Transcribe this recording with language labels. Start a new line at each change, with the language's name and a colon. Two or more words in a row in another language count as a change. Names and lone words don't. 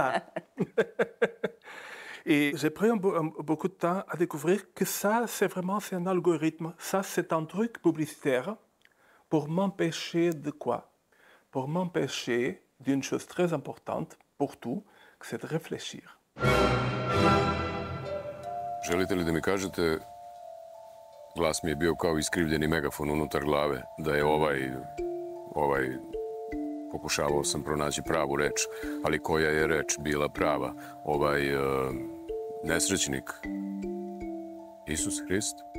French: » Et j'ai pris beaucoup de temps à découvrir que ça, c'est un algorithme. Ça, c'est un truc publicitaire pour m'empêcher de quoi? Pour m'empêcher d'une chose très importante pour tout, c'est de réfléchir.
Serbian: Želite li da mi kažete, glas mi je bio kao iskrivljeni megafon unutar glave, da je pokušavao sam pronaći pravu reč, ali koja je reč bila prava? Nesrećnik, Isus Hrist?